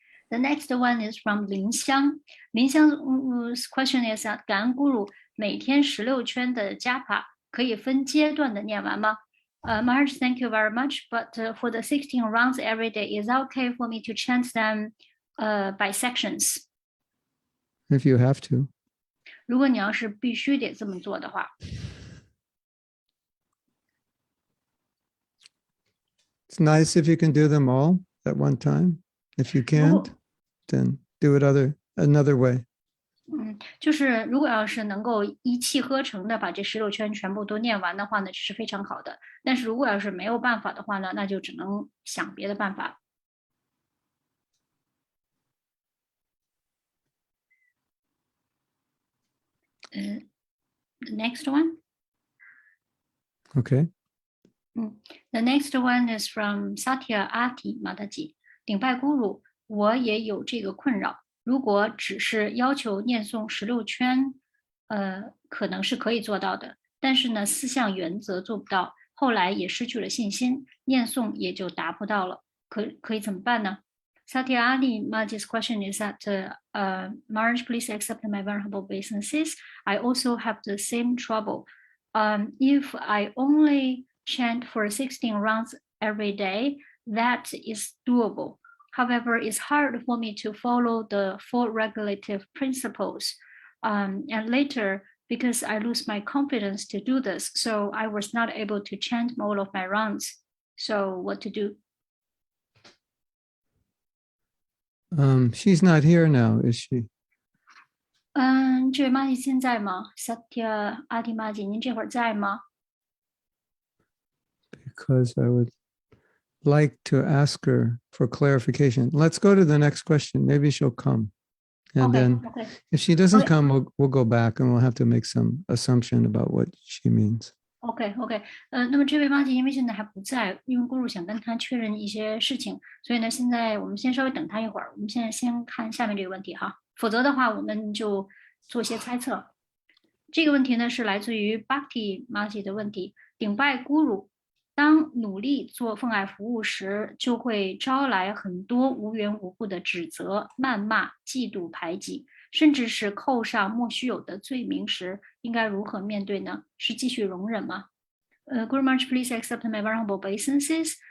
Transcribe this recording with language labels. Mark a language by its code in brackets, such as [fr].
[en] The next one is from 林香。 [zh] 林香 [en] question is that [zh] 感恩咕噜每天16圈的加帕可以分阶段的念完吗？ [en] Maharaj, thank you very much. But for the 16 rounds every day, is that okay for me to chant them by sections? If you have to. [zh] 如果你要是必须得这么做的话。 [en] It's nice if you can do them all at one time. If you can't, then do it another way. [zh] 就是如果要是能够一气呵成的把这16圈全部都念完的话呢，这是非常好的。但是如果要是没有办法的话呢，那就只能想别的办法。 [en] The next one. Okay. The next one is from Satya Ati Mataji. [zh] 顶拜咕噜，我也有这个困扰。如果只是要求念诵16圈，可能是可以做到的。但是呢，4项原则做不到，后来也失去了信心，念诵也就达不到了。可以怎么办呢？ [en] Satya Ali Maji's question is that, Maharaj, please accept my very humble obeisances. I also have the same trouble. If I only chant for 16 rounds every day, that is doable. However, it's hard for me to follow the 4 regulative principles. And later, because I lose my confidence to do this, so I was not able to chant all of my rounds. So what to do? She's not here now, is she? [zh] 这位妈姐现在吗 ？Satya Adi 妈姐，您这会儿在吗？ [en] Because I would like to ask her for clarification. Let's go to the next question. Maybe she'll come. And then if she doesn't come, we'll go back and we'll have to make some assumption about what she means. [zh] OK， 那么这位妈姐因为现在还不在，因为咕噜想跟她确认一些事情，所以呢，现在我们先稍微等她一会儿。我们现在先看下面这个问题哈，否则的话我们就做些猜测。这个问题呢是来自于 Bhakti 妈姐的问题，顶拜咕噜。当努力做奉爱服务时，就会招来很多无缘无故的指责、谩骂、嫉妒、排挤，甚至是扣上莫须有的罪名时，应该如何面对呢？是继续容忍吗？ [en] Guru Maharaj, please accept my very humble obeisances.